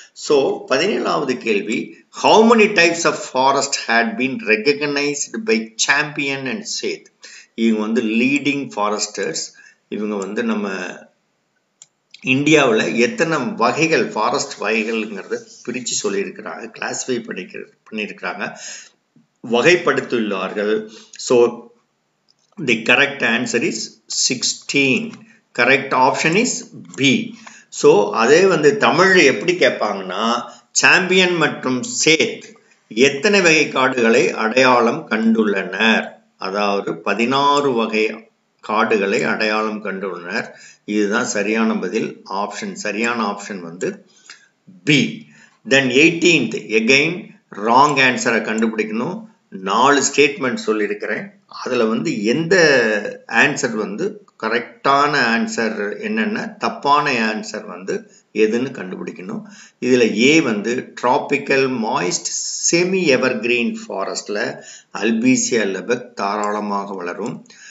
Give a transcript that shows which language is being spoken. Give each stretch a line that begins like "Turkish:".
Tamil: So 17வது கேள்வி,
English: how many types of forest had been recognized by Champion and Seth?
Tamil: இவங்க வந்து leading foresters. இவங்க வந்து நம்ம இந்தியாவில் எத்தனை வகைகள் ஃபாரஸ்ட் வகைகள்ங்கிறத பிரித்து சொல்லியிருக்கிறாங்க, கிளாஸிஃபை பண்ணியிருக்கிறாங்க, வகைப்படுத்தியுள்ளார்கள்.
English: So the correct answer is 16. Correct option is B.
Tamil: So அதே வந்து தமிழ் எப்படி கேட்பாங்கன்னா சாம்பியன் மற்றும் சேத் எத்தனை வகை காடுகளை அடையாளம் கண்டுள்ளனர்? அதாவது 16 வகை காடுகளை அடையாளம் கண்டுள்ளனர். இதுதான் சரியான பதில். சரியான ஆப்ஷன் வந்து B.
English: Then 18th again wrong answer
Tamil: கண்டுபிடிக்கணும். 4 ஸ்டேட்மெண்ட் சொல்லியிருக்கிறேன். அதுல வந்து எந்த ஆன்சர் வந்து கரெக்டான ஆன்சர் என்னன்னா தப்பான ஆன்சர் வந்து எதுன்னு கண்டுபிடிக்கணும். இதுல A வந்து tropical moist semi evergreen ஃபாரஸ்ட்ல அல்பீசியா Lebesgue தாராளமாக வளரும்.